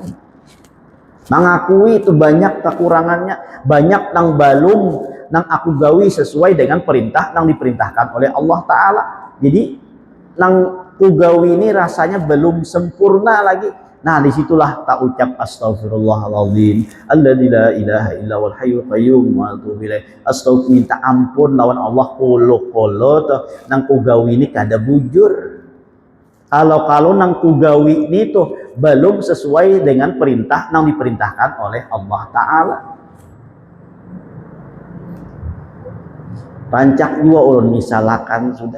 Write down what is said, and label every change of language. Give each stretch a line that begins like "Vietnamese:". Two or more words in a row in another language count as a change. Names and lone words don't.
Banjar: Mengakui itu banyak kekurangannya, banyak nang belum nang aku gawi sesuai dengan perintah nang diperintahkan oleh Allah Ta'ala. Jadi nang kugawi ini rasanya belum sempurna lagi. Nah, disitulah tak ucap
Arabic: أستغفر الله العظيم الذي لا إله إلا والحي القيوم وأتوب إليه.
Banjar: Astaghfir, minta ampun lawan Allah kolo nang kugawi ini kada bujur. Kalau nang kugawi ini tuh belum sesuai dengan perintah nang diperintahkan oleh Allah Ta'ala. Rancak juga ulun misalkan sudah.